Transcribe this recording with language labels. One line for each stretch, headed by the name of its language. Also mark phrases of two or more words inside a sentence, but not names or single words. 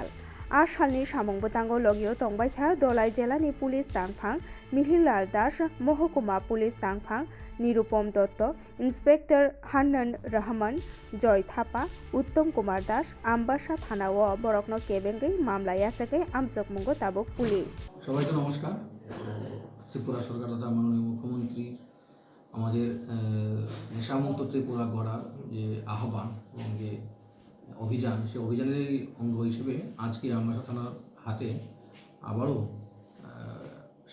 Kok Borok: आ सालनि सामंबोतांगो लगियो तंबायखा दलाई जिलानि पुलिस दांफां मिहिरलाल दास, महकुमा पुलिस दांफां निरुपम दत्त, इन्सपेक्टर हान्नान रहमान, जय थापा, उत्तम कुमार दास आम्बासा थानाव बरकनो केबेंगै मामला याचाकै आमजकमुंगो ताबुक पुलिस।
Bangla: সবাইকে নমস্কার। ত্রিপুরা সরকার তথা মাননীয় মুখ্যমন্ত্রী আমাদের নেশামুক্ত ত্রিপুরা গড়ার যে আহ্বান এবং যে অভিযান, সেই অভিযানের অঙ্গ হিসেবে আজকে আম্বাসা থানার হাতে আবারও